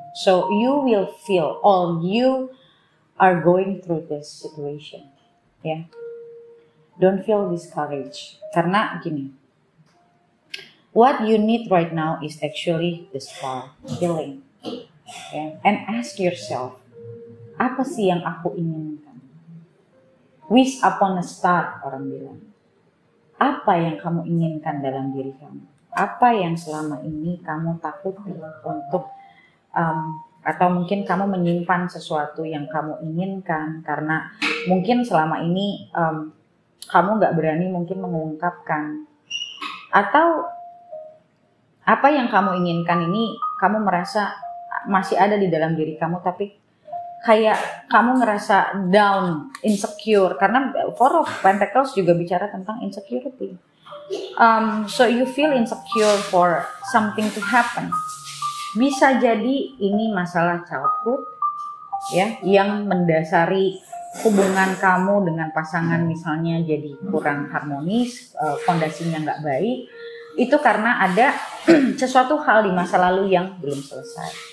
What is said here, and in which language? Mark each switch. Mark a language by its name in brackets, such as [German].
[English] So you will feel, all you are going through this situation, ya. Don't feel discouraged, [Indonesian] karena gini, [English] what you need right now is actually the star, healing, yeah. And ask yourself, [Indonesian] apa sih yang aku inginkan? [English] Wish upon a star, [Indonesian] orang bilang. Apa yang kamu inginkan dalam diri kamu? Apa yang selama ini kamu takuti untuk atau mungkin kamu menyimpan sesuatu yang kamu inginkan karena mungkin selama ini kamu gak berani mungkin mengungkapkan, atau apa yang kamu inginkan ini kamu merasa masih ada di dalam diri kamu, tapi kayak kamu ngerasa down, insecure, karena Four of Pentacles juga bicara tentang insecurity. [English] So you feel insecure for something to happen. [Indonesian] Bisa jadi ini masalah childhood, ya, yang mendasari hubungan kamu dengan pasangan misalnya jadi kurang harmonis, fondasinya nggak baik. Itu karena ada sesuatu hal di masa lalu yang belum selesai.